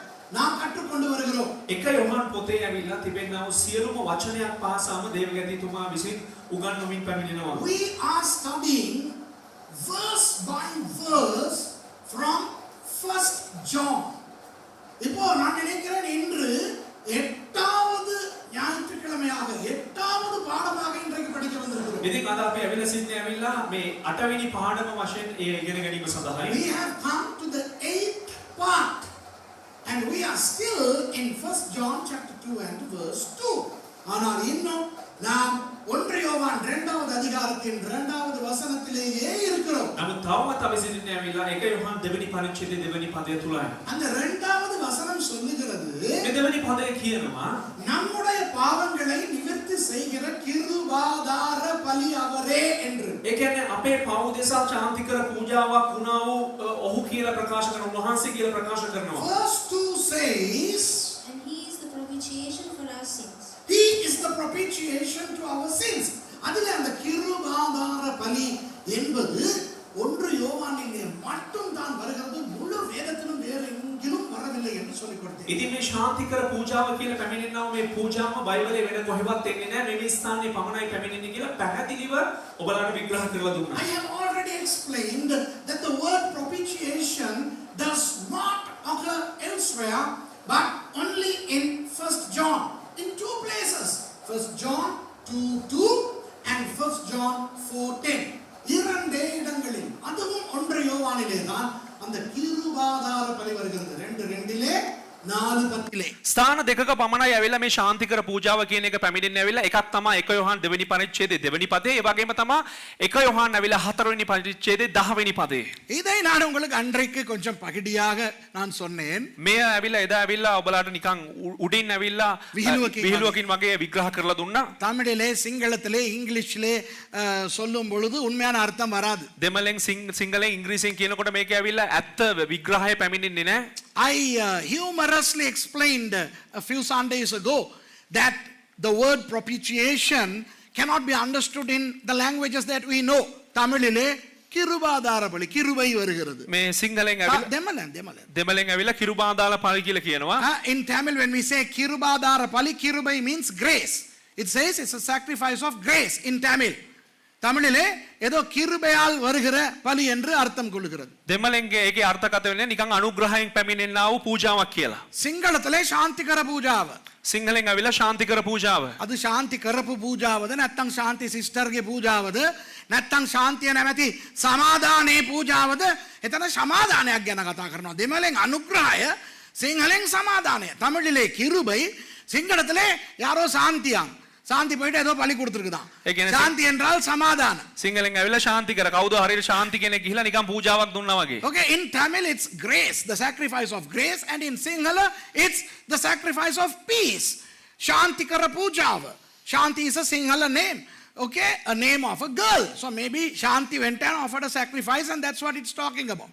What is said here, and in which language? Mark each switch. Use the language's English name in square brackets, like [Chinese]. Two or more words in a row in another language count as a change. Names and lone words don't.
[Tamil] நாம் கற்றுக்கொண்டு வருகிறோம். [Sinhala] එක යොහන් පොතේ ඇවිල්ලා තිබෙනා වූ සියලුම වචනයක් පාසාම දේවගතිතුමා විසින් උගන්වමින් පැමිණෙනවා. [English] We are studying verse by verse from 1st John. [Tamil] இப்போ நான் நினைக்கிறேன் இன்று 8வது ஞாயிற்றுக்கிழமையாக 8வது பாடமாக இன்றைக்கு படிக்க வந்திருக்கிறோம். [Sinhala] ඉතින් අද අපි ඇවිල්ලා සිටින්නේ ඇවිල්ලා මේ 8 වෙනි පාඩම වශයෙන් ඒ ඉගෙන ගැනීම සඳහායි. [English] We have come to the 8th part and we are still in 1st John chapter 2 and verse 2. [Tamil] ஆனால் இன்னும் நாம் 1 யோவான் 2வது அதிகாரத்தின் 2வது வசனத்திலேயே இருக்கிறோம். [Sinhala] නමුත් තවමත් අපි සිටින්නේ ඇවිල්ලා 1 යොහන් දෙවෙනි පරිච්ඡේදයේ දෙවෙනි පදය තුලයි. [Tamil] அந்த 2வது வசனம் சொல்லுகிறது [Sinhala] මේ දෙවෙනි පදය කියනවා [Tamil] நம்முடைய பாவங்களை நிவர்த்தி செய்கிற கிருபாதார பலி அவரே என்று. [Sinhala] ඒ කියන්නේ අපේ පව් දෙසා ශාන්තිකර පූජාවක් වුණා වූ ඔහු කියලා ප්‍රකාශ කරන උන්වහන්සේ කියලා ප්‍රකාශ කරනවා. [English] Verse 2 says, and he is the propitiation for our sins. He is the propitiation to our sins. [Tamil] அதிலே அந்த கிருபாதார பலி என்பது 1 யோவானிலே மட்டும் தான் வருகிறது. முழு வேதத்திலும் வேறு எங்கிலும் வரவில்லை என்று சொல்லிக் கொடுத்தேன். [Sinhala] ඉතින් මේ ශාන්තිකර පූජාව කියලා පැමිණෙනා මේ පූජාව බයිබලයේ වෙන කොහෙවත් එන්නේ නැහැ. මේ ස්ථානයේ පමණයි පැමිණෙන්නේ කියලා පැහැදිලිව ඔබලාට විග්‍රහ කරලා දුන්නා. [English] I have already explained that the word propitiation does not occur elsewhere but only in 1st John in two places. 1st John 2:2 and 1st John 4:10. [Tamil] இரண்டே இடங்களில் அதுவும் 1 யோவானிலே தான் அந்த கிருபாதார பலி வருகிறது. 2:2லே 4:10லே [Sinhala] ස්ථාන දෙකක පමණයි ඇවිල්ලා මේ ශාන්තිකර පූජාව කියන එක පැමිණෙන්නේ ඇවිල්ලා එකක් තමයි 1 යොහන් දෙවෙනි පරිච්ඡේදයේ දෙවෙනි පදේ ඒ වගේම තමයි 1 යොහන් ඇවිල්ලා 4 වෙනි පරිච්ඡේදයේ 10 වෙනි පදේ. [Tamil] இதை நான் உங்களுக்கு அன்றைக்கு கொஞ்சம் பகுதியாக நான் சொன்னேன். [Sinhala] මේ ඇවිල්ලා එදා ඇවිල්ලා ඔබලාට නිකන් උඩින් ඇවිල්ලා විහිළුවකින් වගේ විග්‍රහ කරලා දුන්නා. [Tamil] தமிழிலே சிங்களத்திலே இங்கிலீஷிலே சொல்லும் பொழுது உண்மையான அர்த்தம் வராது. [Sinhala] දෙමළෙන් සිංහලෙන් ඉංග්‍රීසියෙන් කියනකොට මේක ඇවිල්ලා ඇත්ත විග්‍රහය පැමිණෙන්නේ නැහැ. [English] I humorously explained a few Sundays ago that the word propitiation cannot be understood in the languages that we know. [Tamil] தமிழிலே கிருபாதார பலி கிருபை வருகிறது. [Sinhala] මේ සිංහලෙන් ඇවිල්ලා දෙමළෙන් ඇවිල්ලා [Tamil] கிருபாதார பலி [Sinhala] කියලා කියනවා. [English] In Tamil when we say [Tamil] கிருபாதார பலி, [English] kirubai means grace. It says it's a sacrifice of grace in Tamil. [Tamil] தமிழிலே ஏதோ கிருபையால் வருகிற பலி என்று அர்த்தம் கொள்கிறது. [Sinhala] දෙමළෙන් ඒකේ අර්ථකථනය වෙන්නේ නිකන් අනුග්‍රහයෙන් පැමිණෙනා වූ පූජාවක් කියලා. [Tamil] සිංහලத்திலே [Sinhala] ශාන්තිකර පූජාව. සිංහලෙන් ඇවිල්ලා ශාන්තිකර පූජාව. ಅದು ಶಾಂತಿ කරපු පූජාවද නැත්නම් ශාන්ති සිස්ටර්ගේ පූජාවද නැත්නම් ශාන්තිය නැමැති සමාදානයේ පූජාවද? එතන සමාදානයක් ගැන කතා කරනවා. දෙමළෙන් අනුග්‍රහය, සිංහලෙන් සමාදානය. [Tamil] தமிழிலே கிருபை, சிங்களத்திலே யாரோ சாந்தியாம். சாந்தி போயிட்டு ஏதோ பலி கொடுத்துருக்குதான். சாந்தி என்றால் சமாதானம். [Sinhala] සිංහලෙන් ඇවිල්ලා ශාන්තිකර කවුද හරියට ශාන්ති කෙනෙක් ගිහිලා නිකන් පූජාවක් දුන්නා වගේ. [English] Okay, in Tamil it's grace, the sacrifice of grace, and in Sinhala it's the sacrifice of peace. [Sinhala] ශාන්තිකර පූජාව. [English] Shanti is a Sinhala name. Okay, a name of a girl. So maybe Shanti went and offered a sacrifice and that's what it's talking about.